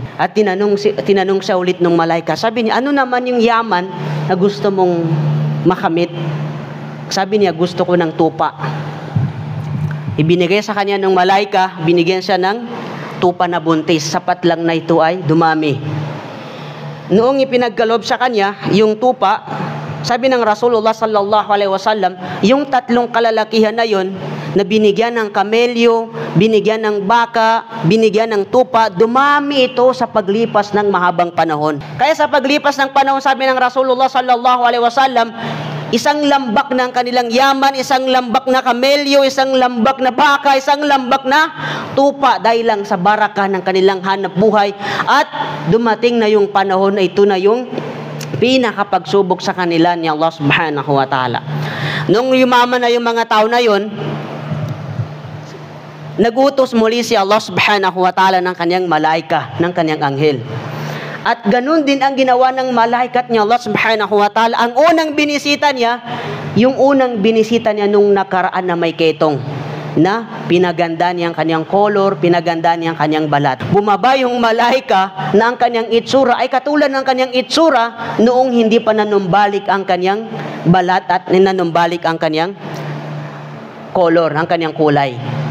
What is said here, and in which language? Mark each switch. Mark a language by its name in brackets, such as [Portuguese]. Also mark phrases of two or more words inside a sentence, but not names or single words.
[Filipino] At tinanong siya ulit ng malaika. Sabi niya, ano naman yung yaman na gusto mong makamit? Sabi niya, gusto ko ng tupa. Ibinigay sa kanya ng malaika, binigyan siya ng tupa na buntis. Sapat lang na ito ay dumami. Noong ipinagkaloob sa kanya, yung tupa, sabi ng Rasulullah [Arabic] صلى الله عليه وسلم, [Filipino] yung tatlong kalalakihan na yon na binigyan ng kamelyo, binigyan ng baka, binigyan ng tupa, dumami ito sa paglipas ng mahabang panahon. Kaya sa paglipas ng panahon, sabi ng Rasulullah [Arabic] صلى الله عليه وسلم, [Filipino] isang lambak ng kanilang yaman, isang lambak na kamelyo, isang lambak na baka, isang lambak na tupa dahil lang sa baraka ng kanilang hanap buhay. At dumating na yung panahon na ito na yung pinakapagsubok sa kanila ni Allah [Arabic] سبحانه وتعالى. [Filipino] Nung yumaman na yung mga tao na yon, nagutos muli si Allah [Arabic] سبحانه وتعالى [Filipino] ng kanyang malaika, ng kanyang anghel. At ganun din ang ginawa ng malaikat ni Allah [Arabic] سبحانه وتعالى. [Filipino] Ang unang binisita niya, yung unang binisita niya nung nakaraan na may ketong, na pinaganda niya ang kanyang color, pinaganda niya ang kanyang balat. Bumaba yung malaika na ang kanyang itsura ay katulad ng kanyang itsura noong hindi pa nanumbalik ang kanyang balat at nanumbalik ang kanyang color, ang kanyang kulay.